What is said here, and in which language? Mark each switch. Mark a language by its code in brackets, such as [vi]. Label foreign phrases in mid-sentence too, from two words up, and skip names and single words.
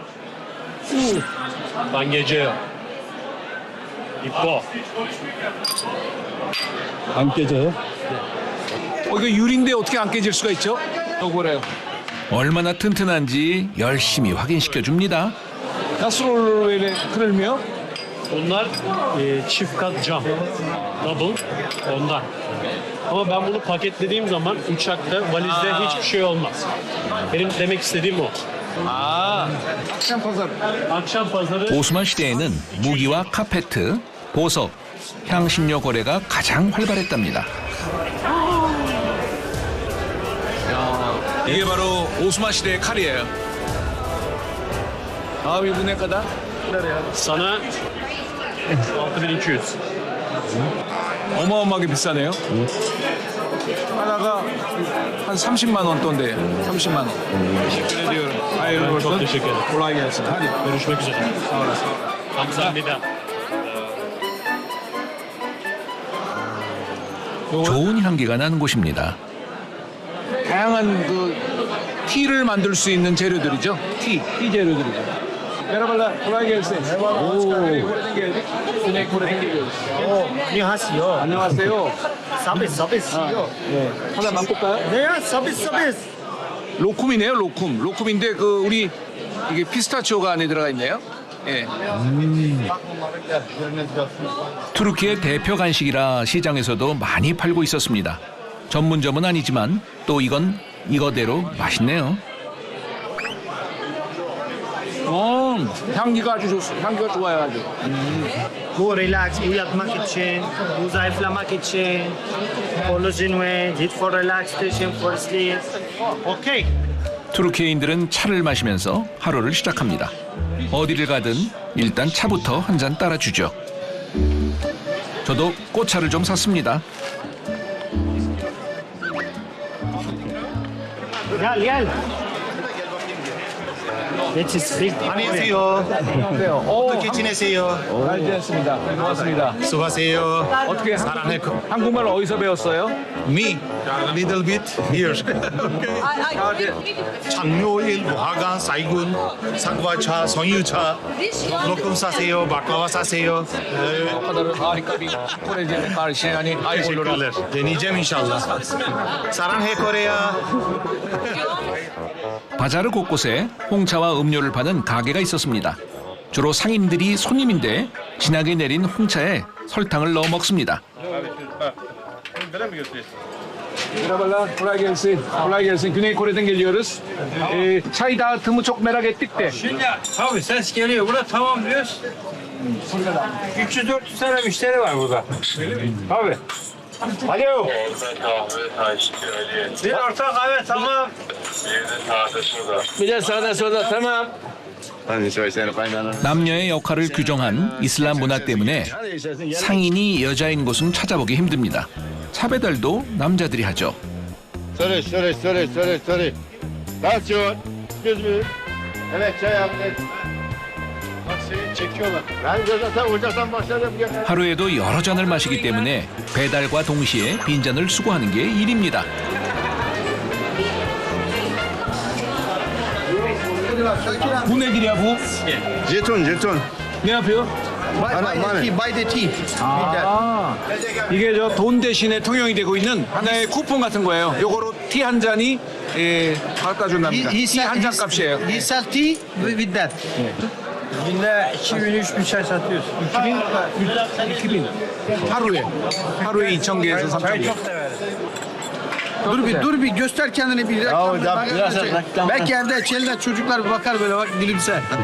[ko] 안 깨져요. 이뻐. 안 깨져요? 이거 유리인데 어떻게 안 깨질 수가 있죠? 그래요. 얼마나 튼튼한지 열심히 확인시켜줍니다. [tr] Nasıl böyle kırılmıyor? Bunlar çift kat cam. Double. Ondan. Ama ben bunu paketlediğim zaman uçakta, valizde hiçbir şey olmaz. Benim demek istediğim o. akşam pazarı. [ko] 오스만 시대에는 무기와 카페트, 보석, 향신료 거래가 가장 활발했답니다. 이게 바로 오스만 시대의 칼이에요. [tr] Abi bu ne kadar? Sana 6200. [ko] 어마어마하게 비싸네요. 하나가 한 30만 원 돈대요. 30만 원. [tr] Teşekkür ediyorum. Hayırlı olsun. Çok teşekkür ederim. Kolay gelsin. Hadi. Görüşmek üzere. Sağ olasın. [ko] 감사합니다. 좋은 향기가 나는 곳입니다. 다양한 그 티를 만들 수 있는 재료들이죠. 티 재료들이죠. [tr] Merhabalar, kolay gelsin. [ko] 안녕하세요. 안녕하세요. 서비스. 네. 하나 맛볼까요? 네, 서비스. 로쿰이네요, 로쿰. 로쿰인데 그 우리 이게 피스타치오가 안에 들어가 있네요. 예. 투르키의 대표 간식이라 시장에서도 많이 팔고 있었습니다. 전문점은 아니지만 또 이건 이거대로 맛있네요. 향기가 아주 좋습니다. 향기가 좋아요, 아주. [tr] Bu relax, uyatmak için, bu zayıflamak için, collagen ve [en] hit for relaxation for sleep. Okay. [ko] 투르키예인들은 차를 마시면서 하루를 시작합니다. 어디를 가든 일단 차부터 한 잔 따라주죠. 저도 꽃차를 좀 샀습니다. [tr] Gel. [ko] 안녕하세요. 어떻게 지내세요? 잘 지냈습니다. 고맙습니다. 수고하세요. 어떻게 한국말 어디서 배웠어요? [en] Me, little bit here. [ko] 장묘일, 무화관, 사이군, 상과차, 성유차, 로금 사세요, 바klava 사세요. [tr] O kadar harika bir Korece karşı yani Teşekkürler. Deneyeceğim inşallah. [ko] 사랑해 코리아. 바자르 곳곳에 홍차와 음료를 파는 가게가 있었습니다. 주로 상인들이 손님인데 진하게 내린 홍차에 설탕을 넣어 먹습니다. [tr] Merhabalar, kolay gelsin. Kolay gelsin. Güney Kore'den geliyoruz. Çay dağıtımı çok merak ettik de. Abi ses geliyor. Burada tamam diyoruz. 300-400 tane müşteri var burada. Abi. Alo. Bir orta kahve tamam. Bir de sade soda tamam. [ko] 남녀의 역할을 규정한 이슬람 문화 때문에 상인이 여자인 곳은 찾아보기 힘듭니다. 차 배달도 남자들이 하죠. [tr] Söyle. Tansiyon. 100 bin. Evet çay yaptık. Bak seni çekiyorlar. Ben zaten ocaktan başladım. [ko] 하루에도 여러 잔을 마시기 때문에 배달과 동시에 빈잔을 수거하는 게 일입니다. [tr] Bu nedir ya bu? Jeton. Ne yapıyor? [en] Buy the tea. [ko] 이게 저 돈 대신에 통용이 되고 있는 하나의 쿠폰 같은 거예요. 요거로 티 한 잔이 갖다 준답니다. 티 한 잔 값이에요. [en] He sell tea with that. [tr] Günde 2000-3000 çay satıyoruz. 2000. [ko] 하루에 2,000개에서 3,000개. [tr] Dur bir göster kendini bir. biraz reklam. Belki evde çeliler çocuklar bakar böyle bak gülümser.